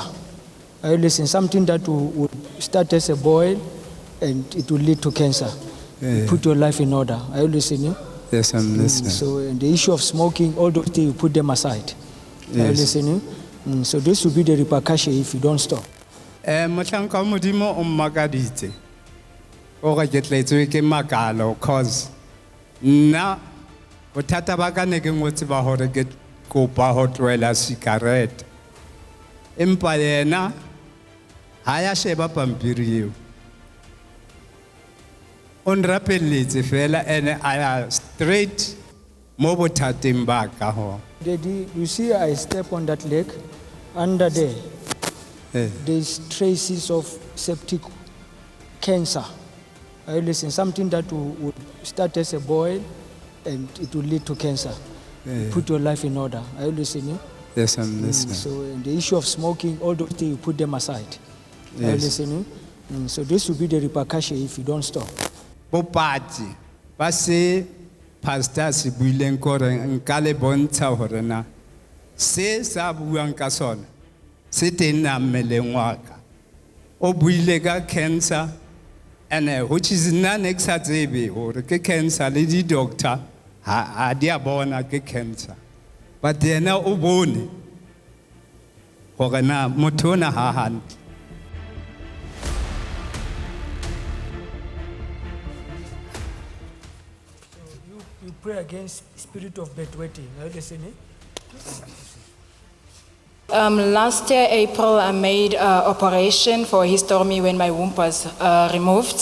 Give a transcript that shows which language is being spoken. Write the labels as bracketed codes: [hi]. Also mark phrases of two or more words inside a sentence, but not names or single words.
[en] I listen, something that would start as a boil and it will lead to cancer. Put your life in order. Are you listening? Yes, I'm listening. So the issue of smoking, all those things, you put them aside. Are you listening? So this will be the repercussion if you don't stop. [st] Motlanka modimo o magaditse. O ga ketletswe ke makalo cause na bothata ba ka ne ke ngotse ba hore ke kopa ho tloela cigarette. Empa yena ha ya sheba pampiri eo. On rapelletse fela ene aya straight mo bothateng ba ka ho. [en] Daddy, you see I step on that leg, under there, there's traces of septic cancer. Are you listening? Something that would start as a boil and it will lead to cancer. Put your life in order. Are you listening? Yes, I'm listening. So the issue of smoking, all those things, you put them aside. Are you listening? So this will be the repercussion if you don't stop. [st] Bopati ba se pastor se buileng kore nka le bontsha hore na se sa buang ka sona se teng na mmeleng wa ka. O buile ka cancer [en] and which is non-exaggerated [st] or ke cancer le di doctor ha dia bona ke cancer. But yena o bone hore na motho ona ha hantle. [en] You pray against spirit of bedwetting. Are you listening? Last year, April, I made an operation for a hysterectomy when my womb was removed.